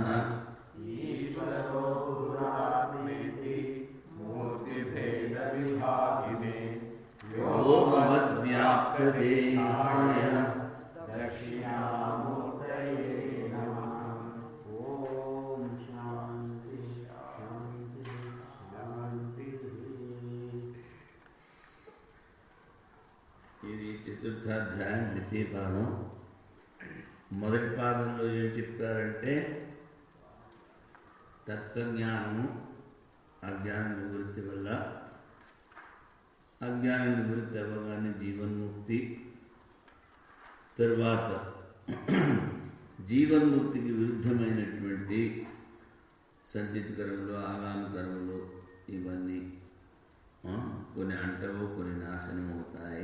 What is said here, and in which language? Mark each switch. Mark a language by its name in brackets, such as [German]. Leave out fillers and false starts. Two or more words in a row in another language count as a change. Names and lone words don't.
[Sanskrit] ईश्वरो गुरुरात्मेति मूर्तिभेदविभागिने व्योमवद्व्याप्तदेहाय दक्षिणामूर्तये नमः। ओम शांति शांति शांति। [Telugu] ఇది చతుర్థాధ్యాయం ద్వితీయ పాదం. మొదటి పాదంలో ఏం చెప్పారంటే తత్వజ్ఞానము అజ్ఞాన నివృత్తి వల్ల, అజ్ఞాన నివృత్తి అవ్వగానే జీవన్ముక్తి, తర్వాత జీవన్ముక్తికి విరుద్ధమైనటువంటి సంచిత కర్మలు, ఆగామి కర్మలు ఇవన్నీ కొన్ని అంటవు, కొన్ని నాశనం అవుతాయి.